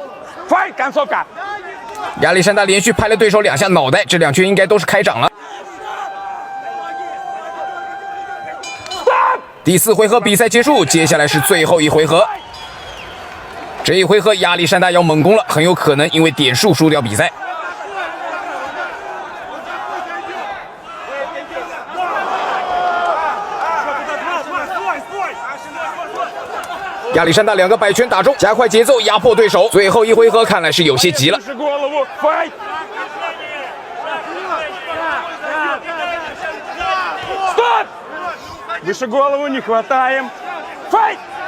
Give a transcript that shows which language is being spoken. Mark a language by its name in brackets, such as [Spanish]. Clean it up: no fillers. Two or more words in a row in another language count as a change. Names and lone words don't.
[Russian] Файт, концовка. [Chinese] 亚历山大连续拍了对手2下脑袋，这2拳应该都是开掌了。第四回合比赛结束，接下来是最后一回合。这一回合亚历山大要猛攻了，很有可能因为点数输掉比赛。亚历山大2个摆拳打中，加快节奏，压迫对手。最后一回合看来是有些急了。 [Russian] Выше голову не хватаем. Файт!